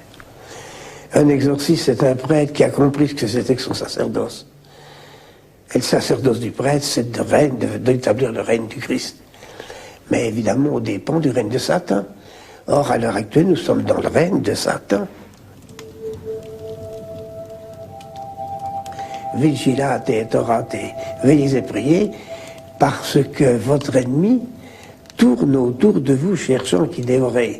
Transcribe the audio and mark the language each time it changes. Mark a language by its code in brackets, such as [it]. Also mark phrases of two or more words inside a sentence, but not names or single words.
[fr] Un exorciste, c'est un prêtre qui a compris ce que c'était que son sacerdoce. Et le sacerdoce du prêtre, c'est d'établir le règne du Christ. Mais évidemment, au dépend du règne de Satan. Or, à l'heure actuelle, nous sommes dans le règne de Satan. [la] Vigilate et orate, [fr] veillez et priez, parce que votre ennemi tourne autour de vous cherchant qui dévorer.